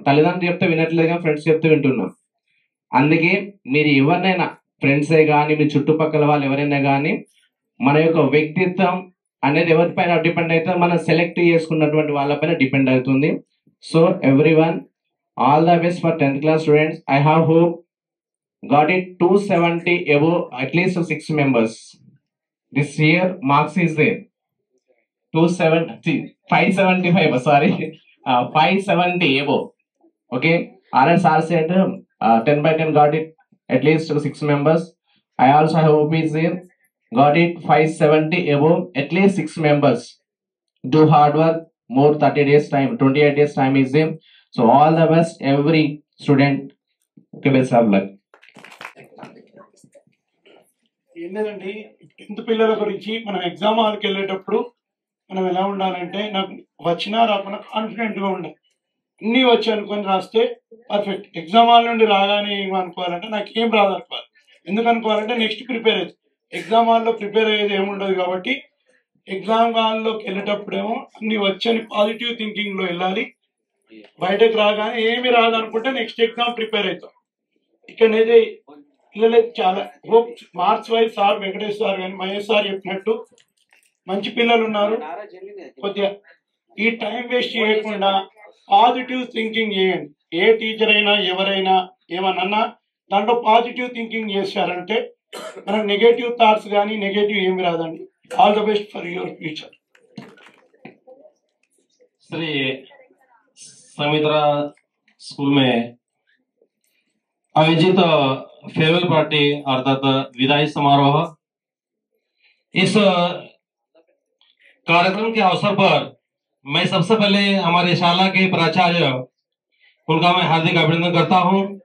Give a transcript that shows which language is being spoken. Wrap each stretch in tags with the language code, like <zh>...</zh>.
<te>తల్లిదండ్రులు చెప్తే వినట్లేదు కానీ ఫ్రెండ్స్ చెప్తే వింటున్నాం. అందుకే మీరు ఎవరినైనా, ఫ్రెండ్సే కానీ మీ చుట్టుపక్కల వాళ్ళు ఎవరైనా కానీ, మన యొక్క వ్యక్తిత్వం అనేది ఎవరిపైన డిపెండ్ అవుతుంది, మనం సెలెక్ట్ చేసుకున్నటువంటి వాళ్ళపైన డిపెండ్ అవుతుంది.</te> <en>So everyone, all the best for 10th class students. I have hope got it 270 above, at least 6 members. This year marks is there 575, sorry, 570 above. Okay, RSR said 10 by 10 got it at least 6 members. I also hope is there got it 570 above, at least 6 members. Do hard work, more 30 days time, 28 days time is there. So all the best every student. Okay, best of luck.</en> <te>ఏంటండి 10th పిల్లల గురించి మనం exam హాల్కి వెళ్ళేటప్పుడు మనం ఎలా ఉండాలంటే నాకు వచ్చినా రాకుండా కాన్ఫిడెంట్గా ఉండాలి. అన్నీ వచ్చి అనుకొని రాస్తే పర్ఫెక్ట్. ఎగ్జామ్ హాల్ నుండి రాగానే ఏం అనుకోవాలంటే నాకు ఏం రాదు అనుకోవాలి. ఎందుకు అనుకోవాలంటే నెక్స్ట్ ప్రిపేర్ అవుతుంది. ఎగ్జామ్ హాల్లో ప్రిపేర్ అయ్యేది ఏముండదు కాబట్టి ఎగ్జామ్ హాల్లోకి వెళ్ళేటప్పుడేమో అన్ని వచ్చని పాజిటివ్ థింకింగ్లో వెళ్ళాలి. బయటకు రాగానే ఏమి రాదు అనుకుంటే నెక్స్ట్ ఎగ్జామ్ ప్రిపేర్ అవుతాం. ఇక్కడైతే పిల్లలకి చాలా hope marks wise sir Venkatesh sir కానీ మహేష్ సార్ చెప్పినట్టు మంచి పిల్లలు ఉన్నారు. కొద్దిగా ఈ టైం వేస్ట్ చేయకుండా పాజిటివ్ థింకింగ్ చేయండి. ఏ టీచర్ అయినా ఎవరైనా ఏమన్నా దాంట్లో పాజిటివ్ థింకింగ్ చేశారంటే మనకు నెగటివ్ థాట్స్ కానీ నెగటివ్ ఏమి రాదండి.</te> <en>All the best for your future.</en> <hi>Shri Sumitra school में आयोजित फेयरवेल पार्टी अर्थात विदाई समारोह, इस कार्यक्रम के अवसर पर मैं सबसे पहले हमारे शाला के प्राचार्य उनका मैं हार्दिक अभिनंदन करता हूं।</hi>